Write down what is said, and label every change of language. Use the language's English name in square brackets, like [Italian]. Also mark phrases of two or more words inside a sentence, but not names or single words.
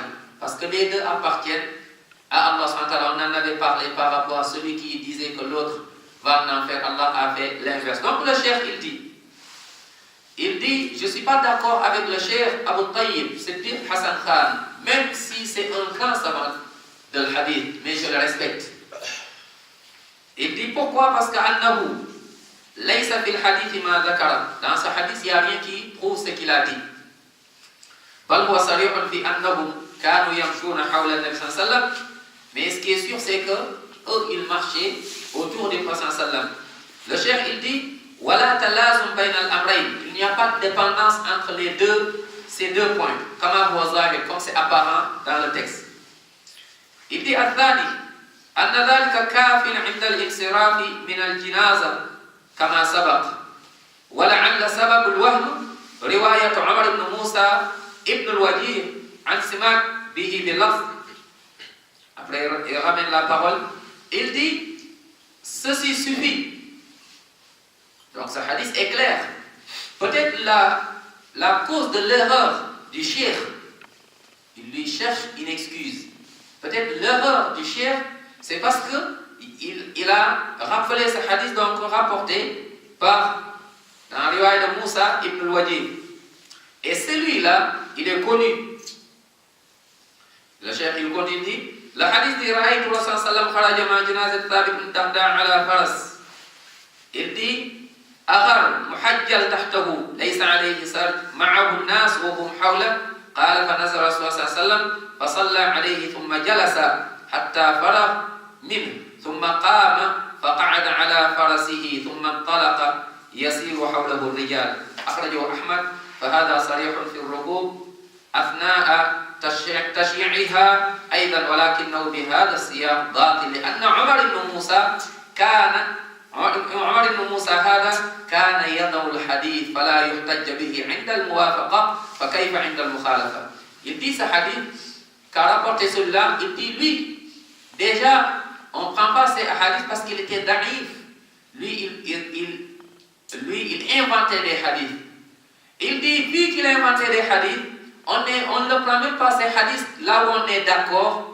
[French] Parce que les deux appartiennent à Allah. On en avait parlé par rapport à celui qui disait que l'autre va en enfer. Allah a fait l'inverse. Donc le cheikh, il dit, je ne suis pas d'accord avec le cheikh Abu Tayyib, c'est Pir Hassan Khan, même si c'est un grand savant de l'hadith, mais je le respecte. Il dit pourquoi? Parce qu' [Arabic] أنه ليس في الحديث ما ذكر. [French] Dans ce hadith, il n'y a rien qui prouve ce qu'il a dit. [Arabic] بل هو صريح في أنهم كانوا يمشون حول النبي صلى الله عليه وسلم. [French] Mais ce qui est sûr, c'est que eux, ils marchaient autour du prophète sallam. Le cheikh, il dit, [Arabic] ولا تلازم بين الأمرين. [French] Il n'y a pas de dépendance entre ces deux points. Comme c'est apparent dans le texte. Il dit, [Arabic] الثاني أن ذلك كاف عند الانصراف من الجنازة كما سبق. ولعل سبب الوهم رواية عمر بن موسى ابن الوجيه عن سماك به باللفظ. [French] Après, il ramène la parole. Il dit, ceci suffit. Donc, ce hadith est clair. Peut-être la cause de l'erreur du cheikh, il lui cherche une excuse. Peut-être l'erreur du cheikh, c'est parce qu'il a rappelé ce hadith donc rapporté par dans le riwaya de Moussa ibn al-Wajih. Et celui-là, il est connu. Le cheikh, il continue. Le hadith dit [Arabic] رأيت رسول سلم خرج مع جنازة ثابت بن الدحداح على فرس. [French] Il dit [Arabic] أغر محجل تحته ليس عليه سرج معه الناس وهم حوله قال فنزل رسول الله صلى الله عليه وسلم فصلى عليه ثم جلس حتى فرغ منه ثم قام فقعد على فرسه ثم انطلق يسير حوله الرجال. أخرجه أحمد. فهذا صريح في الركوب أثناء تشييعها أيضا ولكنه بهذا السياق باطل لأن عمر بن موسى هذا كان يضع الحديث فلا يحتج به عند الموافقة فكيف عند المخالفة. [French] Il dit ce hadith qu'a rapporté celui-là, il dit lui déjà on ne prend pas ces hadiths parce qu'il était daïf. Lui il inventait des hadiths. Il dit vu qu'il a inventé des hadiths, on ne prend même pas ces hadiths là où on est d'accord.